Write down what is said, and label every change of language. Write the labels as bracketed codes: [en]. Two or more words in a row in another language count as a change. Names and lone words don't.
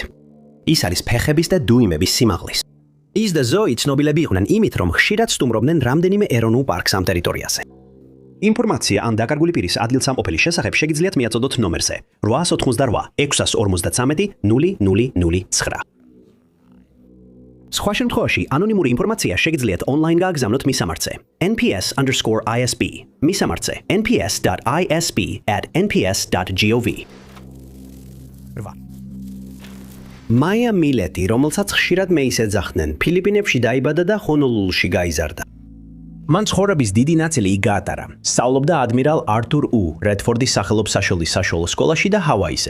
[ka] ის არის ფეხების და დუიმების სიმაღლის. ის და ზოი ცნობილები იყვნენ იმით, რომ ხშირად სტუმრობდნენ რამდენიმე ეროვნულ პარკს ამ ტერიტორიაზე. ინფორმაცია ამ დაკარგული პირის ადგილსამყოფელის შესახებ შეგიძლიათ მიაწოდოთ ნომერზე 888 653 0009. სხვა შემთხვევაში ანონიმური ინფორმაცია შეგიძლიათ ონლაინ გააგზავნოთ მისამართზე nps_isp მისამართზე nps.isp@nps.gov. მაია მილეტი, რომელსაც ხშირად მეის ეძახდნენ, ფილიპინებში დაიბადა და ჰონოლულუში გაიზარდა. მან ცხოვრების დიდი ნაწილი იქ გაატარა. სწავლობდა ადმირალ ართურ რედფორდის სახელობის საშუალო სკოლაში და ჰავაიზე.